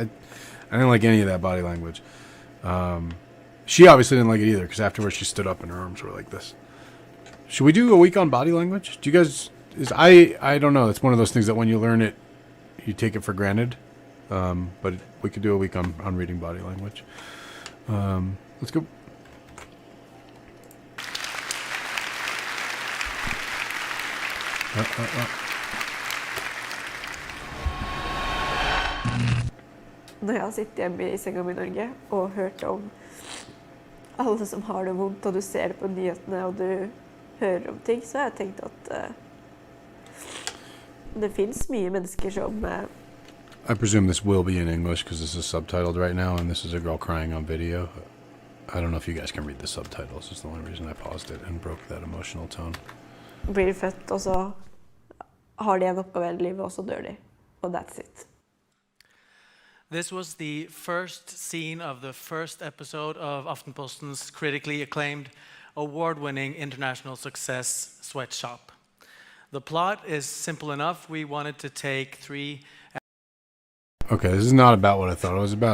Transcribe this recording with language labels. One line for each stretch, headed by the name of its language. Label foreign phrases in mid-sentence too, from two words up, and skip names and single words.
English: I didn't like any of that body language. She obviously didn't like it either, because afterwards she stood up and her arms were like this. Should we do a week on body language? Do you guys? I don't know. It's one of those things that when you learn it, you take it for granted. But we could do a week on reading body language. Let's go.
Norwegian: Når jeg har sittet hjemme i senga mi i Norge og hørt om alle som har det vondt, og du ser det på nyhetene, og du hører om ting, så har jeg tenkt at det finnes mye mennesker som
English: I presume this will be in English because this is subtitled right now, and this is a girl crying on video. I don't know if you guys can read the subtitles. It's the only reason I paused it and broke that emotional tone.
Norwegian: blir født, og så har de en oppgave i livet, og så dør de.
English: Og that's it. This was the first scene of the first episode of Aftenposten's critically acclaimed, award-winning international success Sweatshop. The plot is simple enough. We wanted to take 3... Okay, this is not about what I thought it was about.